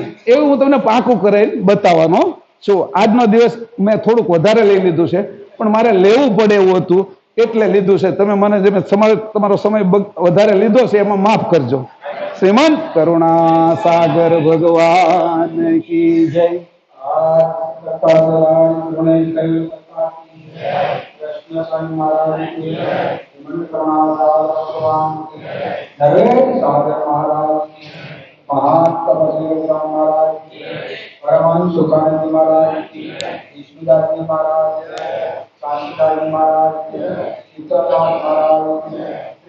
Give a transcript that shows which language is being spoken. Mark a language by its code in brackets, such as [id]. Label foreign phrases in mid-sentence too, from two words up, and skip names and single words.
[gu] એવું હું તમને પાકું કરીને બતાવવાનો છું. આજનો દિવસ મેં થોડુંક વધારે લઈ લીધું છે, પણ મારે લેવું પડે એવું હતું એટલે લીધું છે. તમે મને જે તમારો સમય વધારે લીધો છે એમાં માફ કરજો. [hi] श्रीमंत करुणा सागर भगवान की जय. परमानंद सुखानंद महाराज विष्णुदास जी महाराज, कांशीदास जी महाराज, सीताराम महाराज, श्री